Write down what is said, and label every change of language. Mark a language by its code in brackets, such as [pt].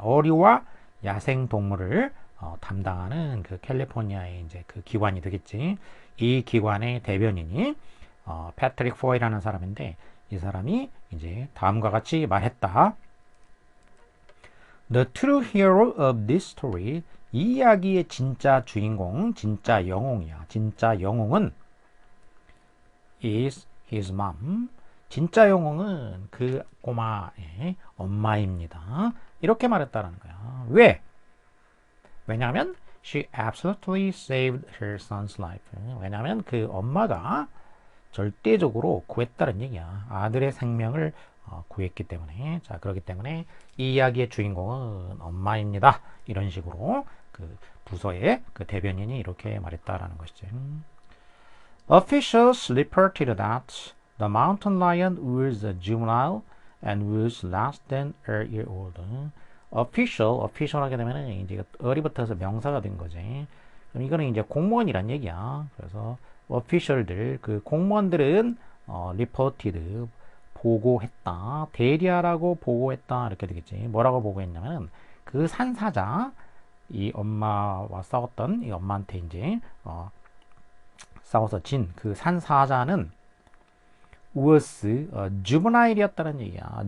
[ko] 어류와 야생동물을 담당하는 그 캘리포니아의 이제 그 기관이 되겠지. 이 기관의 대변인이 패트릭 포이라는 사람인데 이 사람이 이제 다음과 같이 말했다. [en] The true hero of this story [ko] 이 이야기의 진짜 주인공, 진짜 영웅이야. 진짜 영웅은 [en] is his mom. [ko] 진짜 영웅은 그 꼬마의 엄마입니다. 이렇게 말했다는 거야. 왜? 왜냐하면 [en] she absolutely saved her son's life. [ko] 왜냐하면 그 엄마가 절대적으로 구했다는 얘기야. 아들의 생명을 구했기 때문에. 자, 그렇기 때문에 이 이야기의 주인공은 엄마입니다. 이런 식으로 그 부서의 그 대변인이 이렇게 말했다라는 것이지. [en] Officials reported that the mountain lion was a juvenile and was less than a year old. [ko] official 하게 되면은 이제 어리부터서 명사가 된 거지. 그럼 이거는 이제 공무원이란 얘기야. 그래서 official들 그 공무원들은 reported 보고했다. 대리하라고 보고했다. 이렇게 되겠지. 뭐라고 보고했냐면은 그 산사자 이 엄마와 싸웠던 이 엄마한테 이제 싸워서 진 그 산사자는 was juvenile이었다는 얘기야.